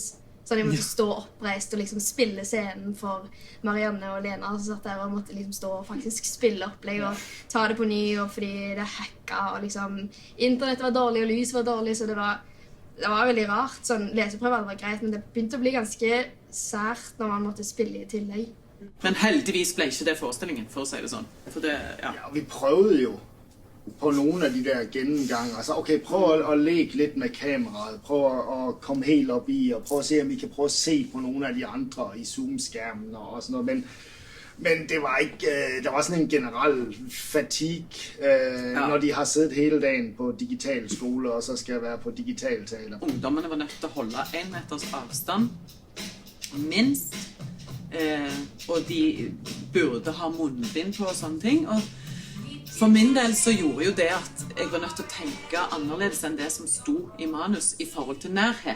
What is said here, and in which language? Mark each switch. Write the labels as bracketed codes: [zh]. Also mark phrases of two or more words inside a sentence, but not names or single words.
[no] Så jeg måtte stå oppreist og liksom spille scenen for Marianne og Lena, som satt der og måtte liksom stå og faktisk spille opplegg og ta det på ny, og fordi det hacka, og liksom internett var dårlig og lys var dårlig, så det var veldig rart. Sånn, leseprøve var greit, men det begynte å bli ganske sært når man måtte spille i tillegg. Men heldigvis ble ikke det forestillingen, for å si det sånn. For det, [da] ja, vi prøvde jo på nogle af de der gennemgange. Altså, okay, prøv at leke lidt med kameraet. Prøv at komme helt op i, og prøv at se, om vi kan prøve at se på nogle af de andre i Zoom-skærmen og sådan noget. Men det var ikke, der var sådan en generel fatigue, når de har siddet hele dagen på digital skole, og så skal være på digital taler. [no] Ungdommene var nødt til å holde 1 meters avstand, minst, og de burde ha munnbind på og sånne ting, og for min del så gjorde jo det at jeg var nødt til å tenke annerledes enn det som sto i manus i forhold til nærhet.